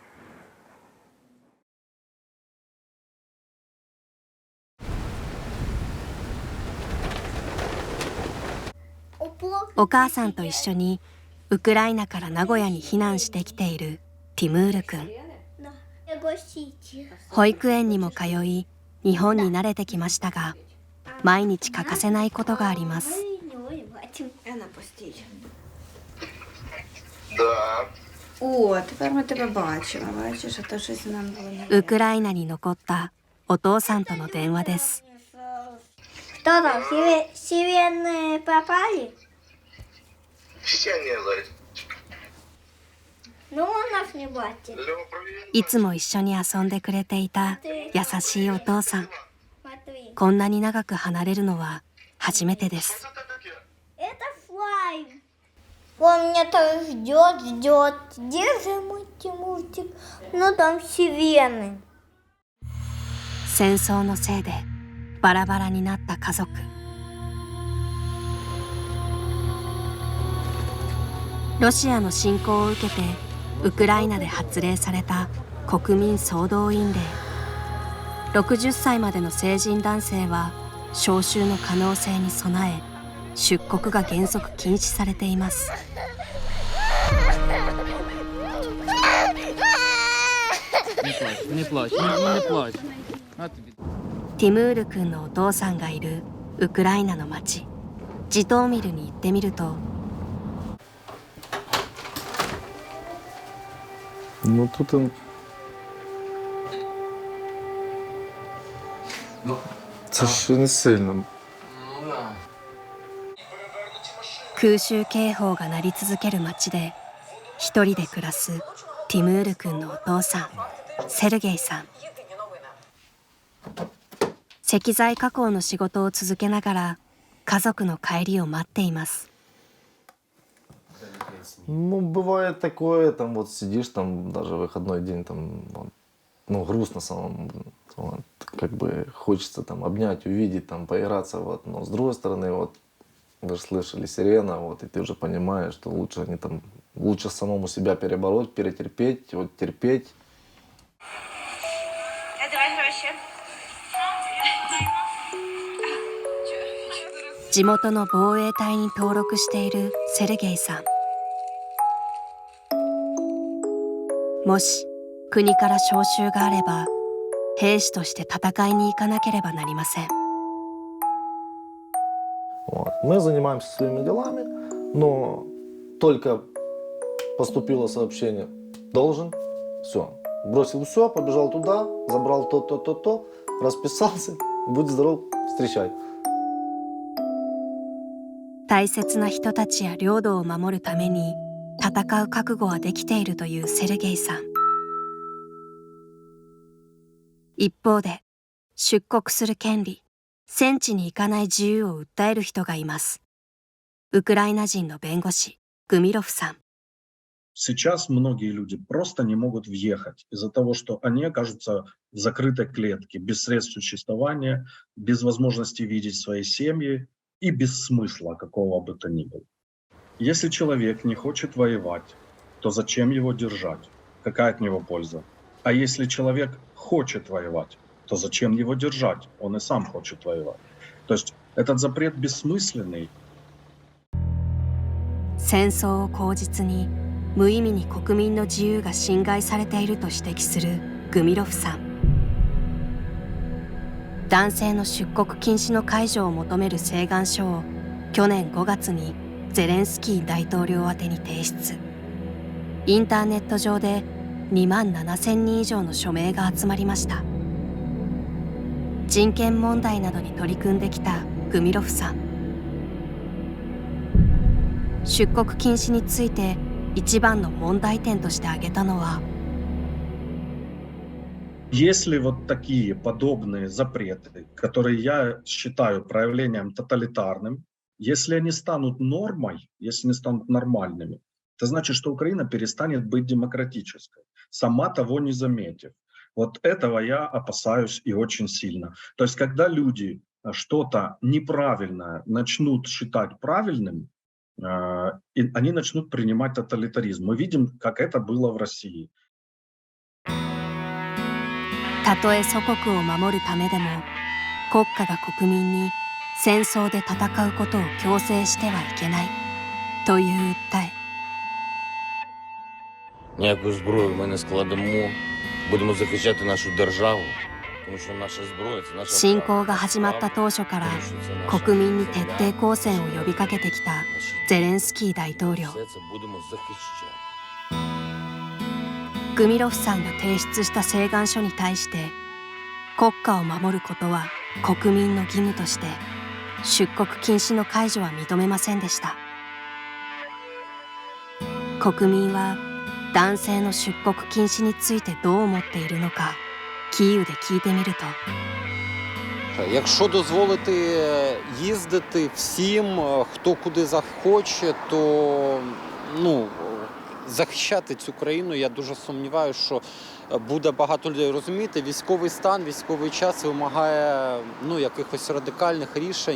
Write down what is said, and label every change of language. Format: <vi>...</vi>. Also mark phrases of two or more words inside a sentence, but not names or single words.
<ja>「お母さんと一緒にウクライナから名古屋に避難してきているティムール君。保育園にも通い、日本に慣れてきましたが、毎日欠かせないことがあります。</ja> <ru>Да.</ru> <uk>О, тепер ми тебе бачимо. Бачиш, а то щось нам було не</uk> <ja>ウクライナに残ったお父さんとの電話です。</ja> <ru>Кто там? Северные попали? Все не знают. Ну, он нас не бачит.</ru> <ja>いつも一緒に遊んでくれていた優しいお父さん。</ja> <ru>Смотри.</ru> <ja>こんなに長く離れるのは初めてです。</ja> <ru>Это слайм. Он меня там ждет. Где же мультик? Ну, там сирены.</ru> <ja>戦争のせいでバラバラになった家族。ロシアの侵攻を受けてウクライナで発令された国民総動員令。60歳までの成人男性は召集の可能性に備え出国が原則禁止されています。</ja> <ru>Не плачь, не плачь.</ru> <ja>ティムール君のお父さんがいるウクライナの町ジトーミルに行ってみると、</ja> <ru>Ну тут он...</ru> <uk>Це ж не сильно.</uk> <ja>空襲警報が鳴り続ける町で一人で暮らすティムール君のお父さんセルゲイさん。石材加工の仕事を続けながら家族の帰りを待っています。</ja> <ru>Ну, бывает такое, там вот сидишь, там даже выходной день, там, ну, грустно самому, вот, как бы хочется там обнять, увидеть, там, поиграться, вот, но с другой стороны, вот, вы же слышали сирена, вот, и ты уже понимаешь, что лучше не там, лучше самому себя перебороть, перетерпеть, вот, терпеть.</ru> <ja>地元の防衛隊に登録しているセルゲイさん。もし国から招集があれば兵士として戦いに行かなければなりません。</ja> <ru>Вот. Мы занимаемся своими делами, но только поступило сообщение «должен», все, бросил все, побежал туда, забрал то, расписался, будь здоров, встречай.</ru> <ja>大切な人たちや領土を守るために戦う覚悟はできているというセルゲイさん。一方で出国する権利、戦地に行かない自由を訴える人がいます。ウクライナ人の弁護士グミロフさん。</ja> <ru>Сейчас многие люди просто не могут въехать из-за того, что они окажутся в закрытой клетке, без средств существования, без возможности видеть свои семьи и без смысла какого бы то ни было. Если человек не хочет воевать, то зачем его держать? Какая от него польза? А если человек хочет воевать, то зачем его держать? Он и сам хочет воевать. То есть этот запрет бессмысленный.</ru> <ja>戦争を口実に無意味に国民の自由が侵害されていると指摘するグミロフさん。男性の出国禁止の解除を求める請願書を去年5月にゼレンスキー大統領宛てに提出。インターネット上で2万7,000人以上の署名が集まりました。人権問題などに取り組んできたグミロフさん。出国禁止について一番の問題点として挙げたのは、</ja> <ru>Если вот такие подобные запреты, которые я считаю проявлением тоталитарным, если они станут нормой, если они станут нормальными, это значит, что Украина перестанет быть демократической, сама того не заметив. Вот этого я опасаюсь и очень сильно. То есть, когда люди что-то неправильное начнут считать правильным, они начнут принимать тоталитаризм. Мы видим, как это было в России.</ru> <ja>たとえ祖国を守るためでも国家が国民に戦争で戦うことを強制してはいけないという訴え。</ja> <uk>Ніякої зброї ми не складемо, будемо захищати нашу державу, тому що наша зброя – це наша</uk> <ja>侵攻が始まった当初から国民に徹底抗戦を呼びかけてきたゼレンスキー大統領。</ja> <uk>все це будемо захищати.</uk> <ja>グミロフさんが提出した請願書に対して国家を守ることは国民の義務として出国禁止の解除は認めませんでした。国民は男性の出国禁止についてどう思っているのかキーウで聞いてみると、</ja> <uk>якщо дозволити їздити всім, хто куди захоче, то захищати цю країну, я дуже сумніваюся, що буде багато людей розуміти. Військовий стан, військовий час вимагає якихось радикальних рішень.</uk>